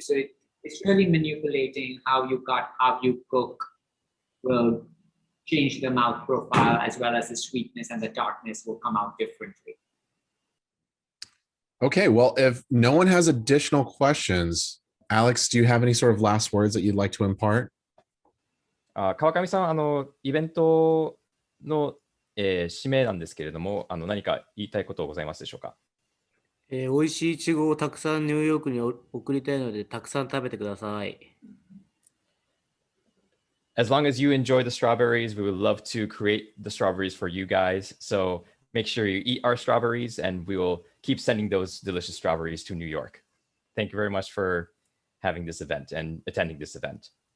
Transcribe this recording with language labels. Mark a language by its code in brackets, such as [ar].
[en] So it's really manipulating how you cut, how you cook will change the mouth profile, as well as the sweetness and the tartness will come out differently. Okay, well, if no one has additional questions, Alex, do you have any sort of last words that you'd like to impart? [ja] 川上さん、イベントの、締めなんですけれども、何か言いたいことございますでしょうか？美味しいイチゴをたくさんニューヨークに送りたいので、たくさん食べてください。 [en] As long as you enjoy the strawberries, we would love to create the strawberries for you guys. So make sure you eat our strawberries and we will keep sending those delicious strawberries to New York. Thank you very much for having this event and attending this event.